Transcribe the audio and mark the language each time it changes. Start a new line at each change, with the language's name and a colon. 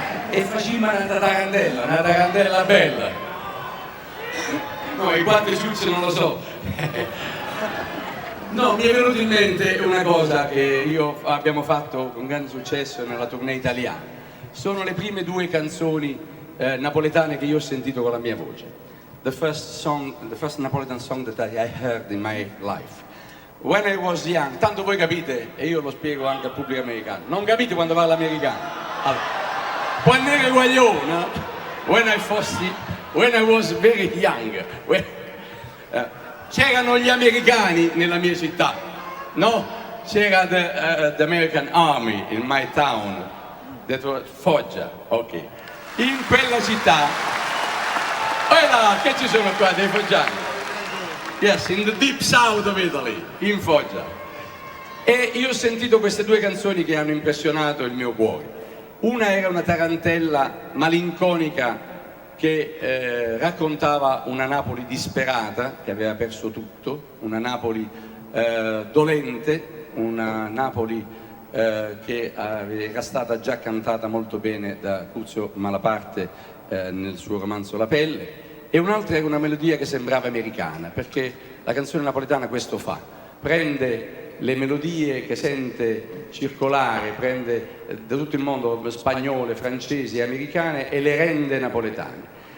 Italian: E facciamo una tarantella bella. No, i quattro ciucci non lo so. No, mi è venuto in mente una cosa che abbiamo fatto con grande successo nella tournée italiana. Sono le prime due canzoni napoletane che io ho sentito con la mia voce.
English: The first Napoletan song that I heard in my life. When I was young,
Italian: tanto voi capite, e io lo spiego anche al pubblico americano, non capite quando parla americano? Allora, quando ero guaglione,
English: when I was very young,
Italian: c'erano gli americani nella mia città, no? C'era
English: the American Army in my town, that was Foggia, ok.
Italian: In quella città, che ci sono qua dei foggiani?
English: Yes, in the deep south of Italy, in Foggia.
Italian: E io ho sentito queste due canzoni che hanno impressionato il mio cuore. Una era una tarantella malinconica che raccontava una Napoli disperata, che aveva perso tutto, una Napoli dolente, una Napoli che era stata già cantata molto bene da Cuzio Malaparte nel suo romanzo La pelle, e un'altra era una melodia che sembrava americana, perché la canzone napoletana questo fa, prende le melodie che sente circolare, prende da tutto il mondo spagnole, francesi e americane e le rende napoletane.